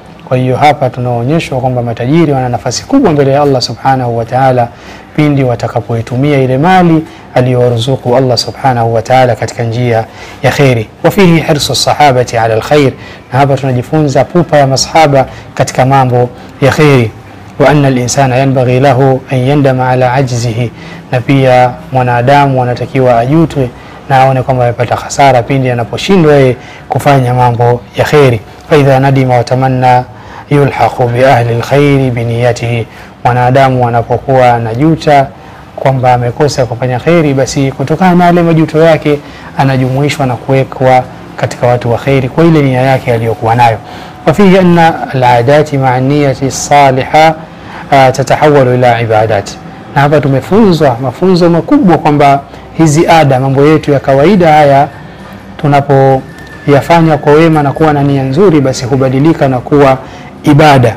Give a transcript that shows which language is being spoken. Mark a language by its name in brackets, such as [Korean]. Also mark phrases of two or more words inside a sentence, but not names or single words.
[Swahili] Kwa hiyo hapa tunaonyeshwa kwamba matajiri wana nafasi kubwa mbele ya Allah [Arabic] سبحانه وتعالى [Swahili] pindi watakapoitumia ile mali aliyowaruzuku Allah [Arabic] سبحانه وتعالى [Swahili] katika njia ya khairi. [Arabic] وفيه حرص الصحابة على الخير, [Swahili] na hapa tunajifunza pupa ya masahaba katika mambo ya khairi. [Arabic] وأن الإنسان ينبغي له أن يندم على عجزه, [Swahili] na pia mwanadamu anatakiwa ajutwe na aone kwamba amepata hasara pindi anaposhindwa yeye kufanya mambo ya khairi. [Arabic] فإذا ندم وتمنى يلحق بأهل الخير بنيته, [Swahili] mwanadamu anapokuwa anajuta kwamba amekosa kufanya khairi, basi kutokana na yale majuto yake anajumuishwa na kuwekwa katika watu wa khairi kwa ile nia yake aliyokuwa nayo. [Arabic] وفيه أن العادة مع النية الصالحة تتحول إلى عبادة, [Swahili] na hapa tumefunzwa mafunzo makubwa kwamba hizi ada, mambo yetu ya kawaida haya, tunapoyafanya kwa wema na kuwa na nia nzuri, basi hubadilika na kuwa ibada.